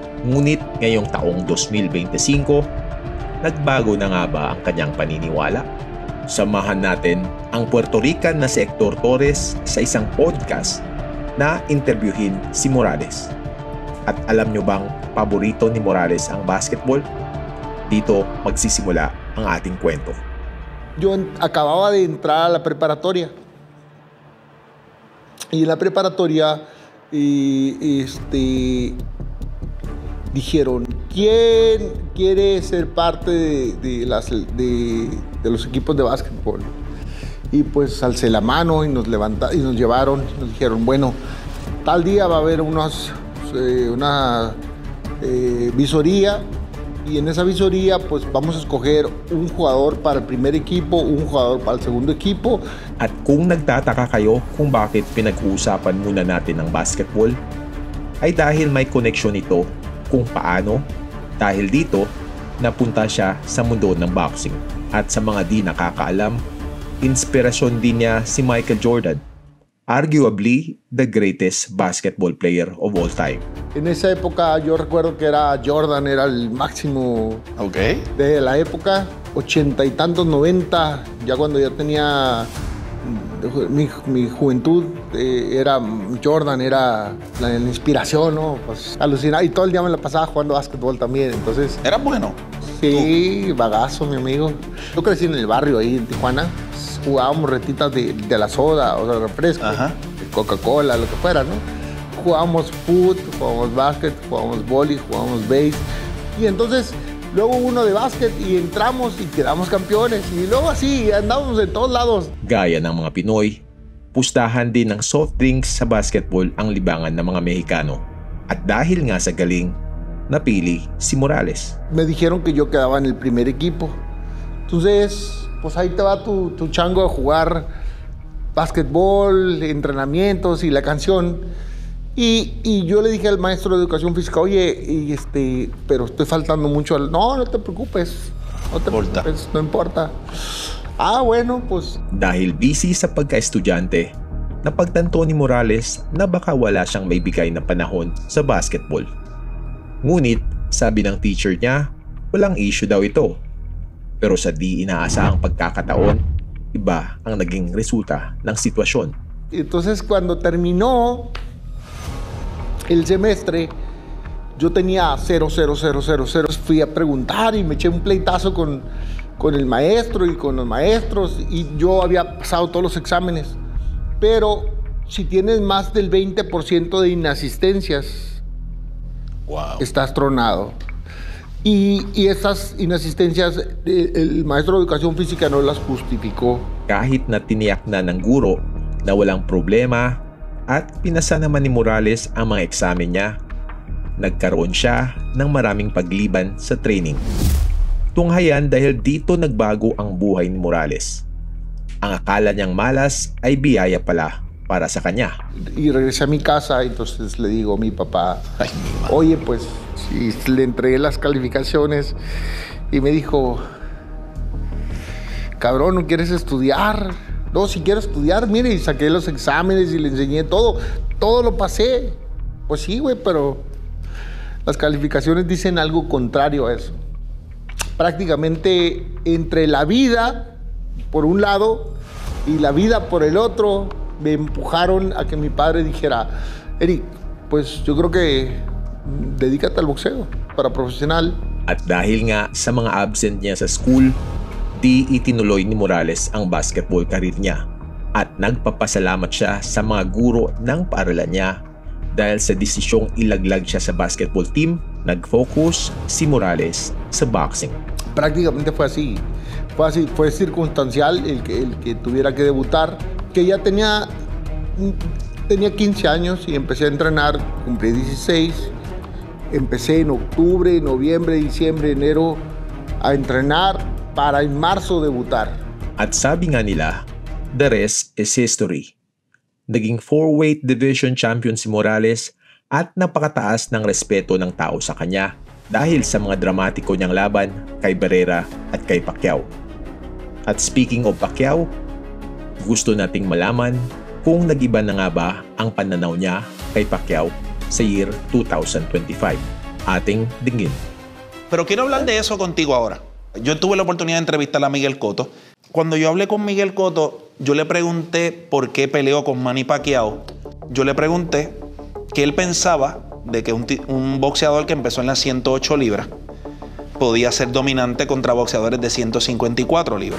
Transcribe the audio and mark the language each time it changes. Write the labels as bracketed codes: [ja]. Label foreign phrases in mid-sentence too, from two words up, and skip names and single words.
[tl] Ngunit ngayong taong 2025, nagbago na nga ba ang kanyang paniniwala? Samahan natin ang Puerto Rican na si Hector Torres sa isang podcast na interviewin si Morales. At alam nyo bang paborito ni Morales ang basketball? Dito magsisimula ang ating kwento. [es] Yo acababa de entrar a la preparatoria. Y en la preparatoria dijeron, ¿quién quiere ser parte de los equipos de básquetbol? Y pues alcé la mano y nos llevaron, nos dijeron, bueno, tal día va a haber una visoría, y en esa visoría pues vamos a escoger un jugador para el primer equipo, un jugador para el segundo equipo. [tl] At kung nagtataka kayo kung bakit pinag-uusapan muna natin ang basketball, ay dahil may connection ito kung paano, dahil dito napunta siya sa mundo ng boxing. At sa mga di nakakaalam, inspirasyon din niya si Michael Jordan, [en] arguably the greatest basketball player of all time. [es] En esa época yo recuerdo que Jordan era el máximo de la época, 80 y tantos, 90, ya cuando yo tenía mi juventud, era Jordan, era la inspiración, ¿no? Pues alucinaba, y todo el día me la pasaba jugando básquetbol también, entonces... ¿Era bueno? Sí, bagazo, mi amigo. Yo crecí en el barrio ahí en Tijuana. Jugábamos retitas de la soda, o sea, refresco, de Coca-Cola, lo que fuera, ¿no? Jugábamos fútbol, jugábamos básquet, jugábamos vóley, jugábamos base. Y entonces, luego uno de básquet y entramos y quedamos campeones. Y luego así, andábamos en todos lados. [tl] Gaya ng mga Pinoy, pustahan din ng soft drinks sa basketball ang libangan ng mga Mexicano. At dahil nga sa galing, napili si Morales. [es] Me dijeron que yo quedaba en el primer equipo. Entonces, pues ahí te va tu chango a jugar básquetbol, entrenamientos y la canción. Y yo le dije al maestro de educación física, oye, pero estoy faltando mucho. No te preocupes, no importa. Ah, bueno, pues. [tl] Dahil busy sa pagka-estudyante, napagtanto ni Morales na baka wala siyang maibigay na panahon sa basketball. Ngunit, sabi ng teacher niya, walang issue daw ito. Pero sa di inaasahang pagkakataon, iba ang naging resulta ng sitwasyon. [es] Entonces, cuando terminó el semestre, yo tenía 0. Fui a preguntar y me eché un pleitazo con el maestro y con los maestros, y yo había pasado todos los exámenes. Pero si tienes más del 20% de inasistencias, estás tronado. Y estas inasistencias, el maestro de educación física no las justificó. [tl] Kahit na tiniyak na ng guro na walang problema at pinasa naman ni Morales ang mga eksamen niya, nagkaroon siya ng maraming pagliban sa training. Tunghayan dahil dito nagbago ang buhay ni Morales. Ang akala niyang malas ay biyaya pala para sa kanya. [es] Y regresé a mi casa, entonces le digo a mi papá, oye, pues, y le entregué las calificaciones y me dijo, cabrón, ¿no quieres estudiar? No, si quiero estudiar, mire, y saqué los exámenes y le enseñé todo lo pasé. Pues sí, güey, pero las calificaciones dicen algo contrario a eso. Prácticamente entre la vida, por un lado, y la vida por el otro me empujaron a que mi padre dijera, Eric, pues yo creo que dedícate al boxeo para profesional. [tl] At dahil nga sa mga absent niya sa school, di itinuloy ni Morales ang [en] basketball career [tl] niya at nagpapasalamat siya sa mga guro ng paaralan niya. Dahil sa desisyong ilaglag siya sa basketball team, nag-focus si Morales sa boxing. [es] Prácticamente fue así, fue circunstancial el que tuviera que debutar, que ya tenía 15 años y empecé a entrenar, cumplí 16, empecé en octubre, noviembre, diciembre, enero a entrenar para en marzo debutar. [tl] At sabi nga nila, [en] the rest is history. [tl] Naging [en] 4-weight division champion [tl] si Morales at napakataas ng respeto ng tao sa kanya dahil sa mga dramatiko niyang laban kay Barrera at kay Pacquiao. At [en] speaking of [tl] Pacquiao, gusto nating malaman kung nag-iba na nga ba ang pananaw niya kay Pacquiao sa year 2025. Ating dingin. [es] Pero quiero hablar de eso contigo ahora. Yo tuve la oportunidad de entrevistar a Miguel Cotto. Cuando yo hablé con Miguel Cotto, yo le pregunté por qué peleó con Manny Pacquiao. Yo le pregunté que él pensaba de que un boxeador que empezó en las 108 libras podía ser dominante contra boxeadores de 154 libras.